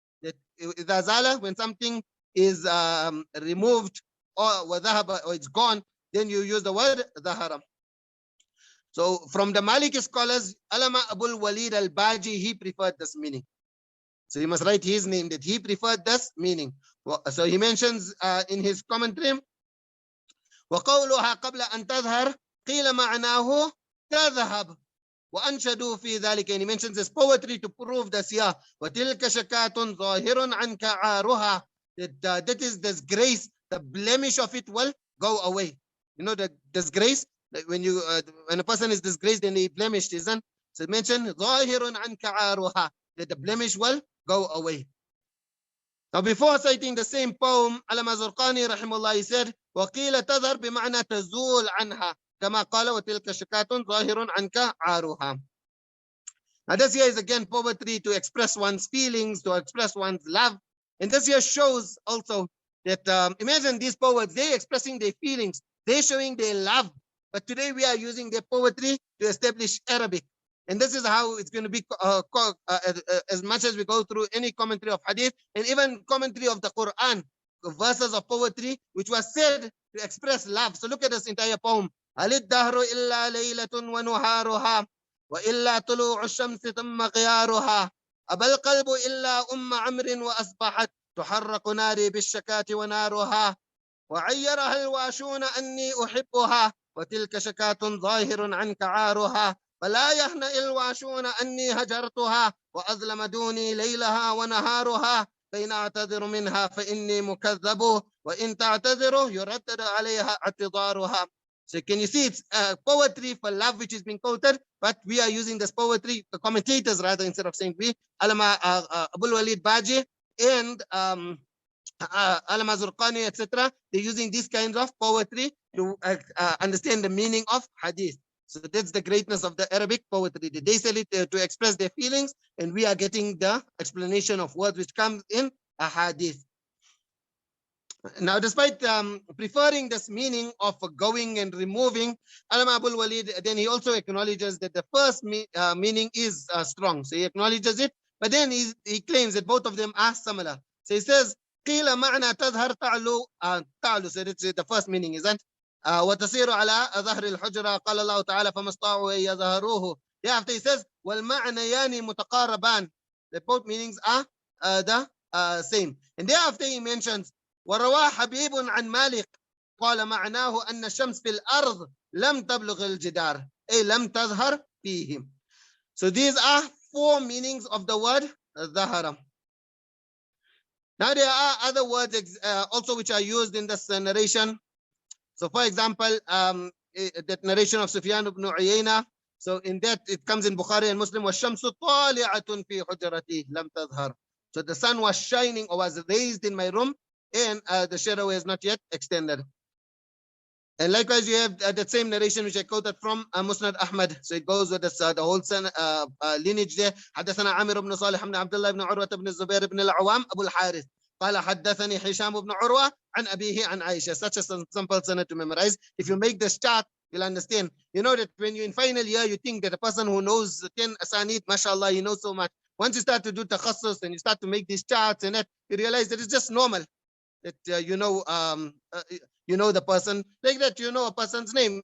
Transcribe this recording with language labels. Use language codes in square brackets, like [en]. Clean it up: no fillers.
[en] That [ar] إذا زال, [en] when something is removed or وذهب, or it's gone, then you use the word ظهر. So from the Maliki scholars, Allama Abul Walid al-Baji, he preferred this meaning. So you must write his name, that he preferred this meaning. So he mentions in his commentary, [ar] وقولها قبل أن تظهر قيل معناه تذهب وأنشدوا في ذلك. [en] And he mentions this poetry to prove this here. [ar] وتلك شكاة ظاهر عنك عارها. [en] That is disgrace, the blemish of it will go away. You know the disgrace, when you when a person is disgraced, then he blemished, isn't? So mention [ar] ظاهر عنك عارها, [en] that the blemish will go away. Now before citing the same poem, Allama Zurqani rahimahullah, he said [ar] وقيل تظهر بمعنى تزول عنها كما قال وتلك شكاة ظاهر عنك عارها. [en] Now this here is again poetry to express one's feelings, to express one's love. And this here shows also that imagine these poets, they're expressing their feelings, they're showing their love. But today we are using their poetry to establish Arabic. And this is how it's going to be as much as we go through any commentary of Hadith and even commentary of the Quran, verses of poetry which was said to express love. So look at this entire poem. [ar] هل الدهر إلا ليلة ونهارها وإلا طلوع الشمس ثم غيارها أبى القلب إلا عمرو وأصبحت تحرق ناري بالشكاة ونارها وعيرها الواشون أني أحبها وتلك شكاة ظاهر عنك عارها فلا يهنأ الواشون أني هجرتها وأظلم دوني ليلها ونهارها فإن أعتذر منها فإني مكذب وإن تعتذر يردد عليها اعتذارها. [en] So can you see it's poetry for love which is being quoted, but we are using this poetry, the commentators rather, instead of saying we, Allama Abul Walid Baji and Allama Zurqani, etc. They're using these kinds of poetry to understand the meaning of Hadith. So that's the greatness of the Arabic poetry. They sell it to express their feelings, and we are getting the explanation of words which comes in āḥadīth. Now, despite preferring this meaning of going and removing, Allama Abul Walid, then he also acknowledges that the first meaning is strong. So he acknowledges it, but then he claims that both of them are similar. So he says, [ar] قِيلَ مَعْنَى تَظْهَرْ تَعْلُو. [en] So that's the first meaning, isn't it? [ar] وتصير على ظهر الحجرة قال الله تعالى فما استطاعوا أن يظهروه. [en] Thereafter he says [ar] والمعنيان متقاربان. [en] The both meanings are the same. And thereafter he mentions [ar] وروى حبيب عن مالك قال معناه أن الشمس في الأرض لم تبلغ الجدار أي لم تظهر فيه. [en] So these are 4 meanings of the word ظهر. Now there are other words also which are used in this narration. So for example, that narration of Sufyan ibn Uyayna. So in that it comes in Bukhari and Muslim, [ar] والشمس طالعة في حجرتي لم تظهر. [en] So the sun was shining or was raised in my room, and the shadow is not yet extended. And likewise, you have that same narration which I quoted from Musnad Ahmad. So it goes with this, the whole lineage there. [ar] حدثنا عامر بن صالح بن عبد الله بن عروة بن الزبير بن العوام أبو الحارث قال حدثني هشام بن عروة عن أبيه عن عائشة. [en] Such a simple sanad to memorize. If you make this chart, you'll understand. You know that when you're in final year, you think that a person who knows 10 asanid, mashallah, he knows so much. Once you start to do takhassus and you start to make these charts and that, you realize that it's just normal. That you know the person like that, you know a person's name.